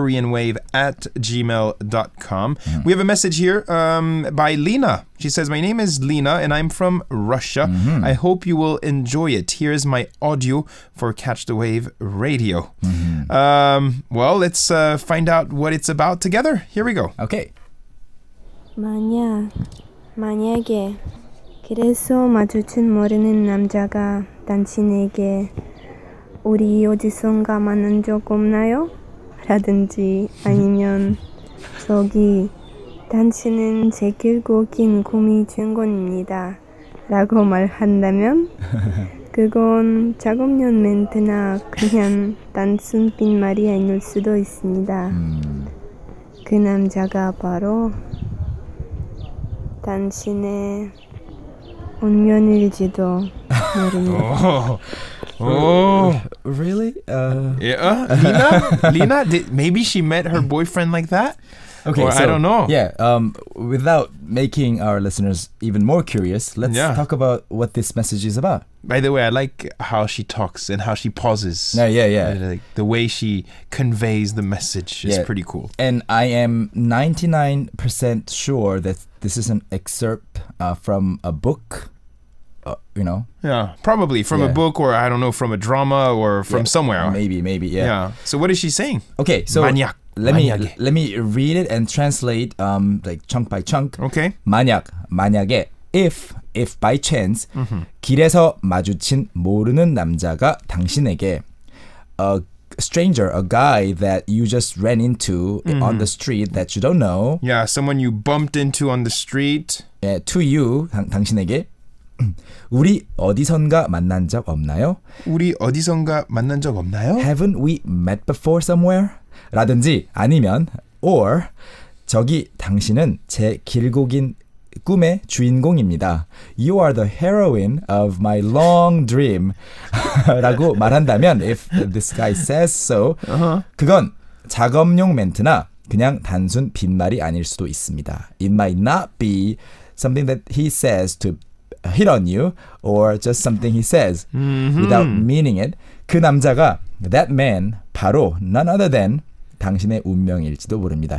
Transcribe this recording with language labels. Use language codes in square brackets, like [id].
[en] catchkoreanwave@gmail.com. We have a message here by Lena. She says, my name is Lena, and I'm from Russia. I hope you will enjoy it. Here is my audio for Catch the Wave Radio. Well, let's find out what it's about together. Here we go. Okay. [ko] 만약에 길에서 마주친 모르는 남자가 당신에게 우리 어디선가 만난 적 없나요? 라든지 아니면 저기 당신은 제 길고 긴 꿈이 주인공입니다 라고 말한다면 그건 작업용 멘트나 그냥 단순 빈말이 아닐 수도 있습니다. 그 남자가 바로 당신의 운명일지도 모릅니다. [en] Oh. Really? Yeah, Lena? Maybe she met her boyfriend like that? Okay, Or so, I don't know. Yeah, without making our listeners even more curious, let's talk about what this message is about. By the way, I like how she talks and how she pauses. Yeah. Like the way she conveys the message is pretty cool. And I am 99% sure that this is an excerpt from a book. Yeah, probably from a book, or I don't know, from a drama, or from somewhere. Maybe, yeah. So what is she saying? Okay, so [ko] 만약. [en] let me read it and translate like chunk by chunk. Okay. [ko] 만약에 [en] if by chance [ko] 길에서 마주친 모르는 남자가 당신에게 [en] a stranger, a guy that you just ran into on the street that you don't know. Yeah, someone you bumped into on the street. To you, [ko] 당신에게 우리 어디선가 만난 적 없나요? 우리 어디선가 만난 적 없나요? [en] Haven't we met before somewhere? [ko] 라든지 아니면 [en] or [ko] 저기 당신은 제 길고 긴 꿈의 주인공입니다. [en] You are the heroine of my long dream. [ko] 라고 말한다면 [en] if this guy says so [ko] 그건 작업용 멘트나 그냥 단순 빈말이 아닐 수도 있습니다. [en] It might not be something that he says to hit on you or just something he says without meaning it. [ko] 그 남자가 [en] that man [ko] 바로 [en] none other than [ko] 당신의 운명일지도 모릅니다.